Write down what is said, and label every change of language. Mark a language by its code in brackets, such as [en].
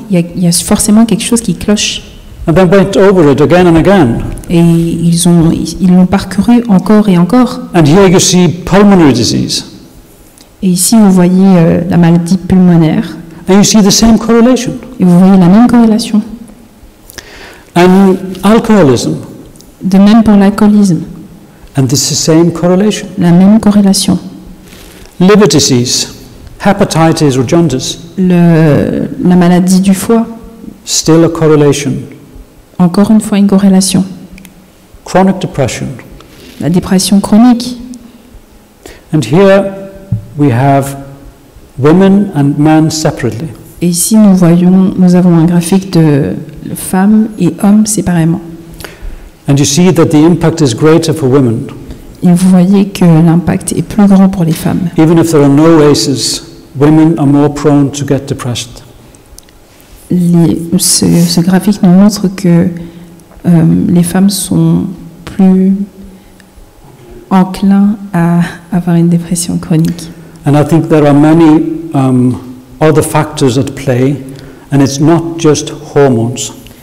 [fr] il y a forcément quelque chose qui cloche. [en] And they went over it again and again. [fr] Et ils l'ont parcouru encore et encore. [en] And here you see pulmonary disease. [fr] Et ici, vous voyez la maladie pulmonaire. [en] And you see the same correlation. [fr] Et vous voyez la même corrélation. [en] And alcoholism. [fr] De même pour l'alcoolisme. [en] And this is the same correlation. [fr] La même corrélation. [en] Liver disease, hepatitis or jaundice, [fr] La maladie du foie. [en] still a correlation. [fr] Encore une fois, une corrélation. [en] Chronic depression. [fr] La dépression chronique. [en] And here we have women and men separately. [fr] Et ici, nous avons un graphique de femmes et hommes séparément. [en] And you see that the impact is greater for women. [fr] Et vous voyez que l'impact est plus grand pour les femmes. [en] Even if there are no ACEs, women are more prone to get depressed. [fr] Ce graphique nous montre que les femmes sont plus enclins à avoir une dépression chronique. [en] And I think there are many other factors at play, and it's not just hormones.